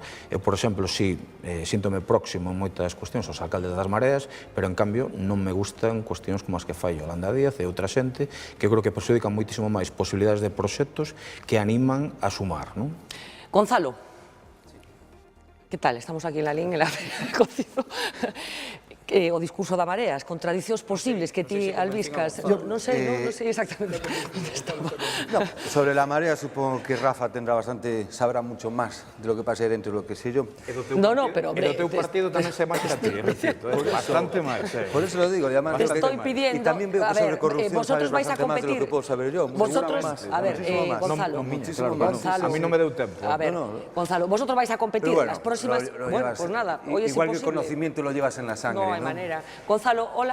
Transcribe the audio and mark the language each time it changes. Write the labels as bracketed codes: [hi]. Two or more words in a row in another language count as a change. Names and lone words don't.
[gl] Eu, por exemplo, síntome próximo en moitas cuestións aos alcaldes das mareas, pero en cambio non me gustan cuestións como as que fai Yolanda Díaz e outra xente que creo que perxudican moitísimo máis posibilidades de proxectos que animan a sumar, non? Gonzalo, que tal? Estamos aquí en Lalín, [es] en la cocido. [gl] O discurso da Marea, as contradicións posibles que ti albiscas, non sei exactamente onde estamos. [es] Sobre la Marea supongo que Rafa sabrá mucho más de lo que pasa dentro de lo que sé yo. Pero hombre... [gl] E do teu partido tamén se máis que a ti, bastante máis. [es] Por eso lo digo, te estoy pidiendo... Y también veo que sobre corrupción sabes bastante más de lo que puedo saber yo. Vosotros, a ver, Gonzalo, [gl] a mí non me deu tempo. [es] A ver, Gonzalo, vosotros vais a competir en las próximas... Bueno, pues nada, hoy es igual imposible. que el conocimiento lo llevas en la sangre, No hay manera. Gonzalo, hola.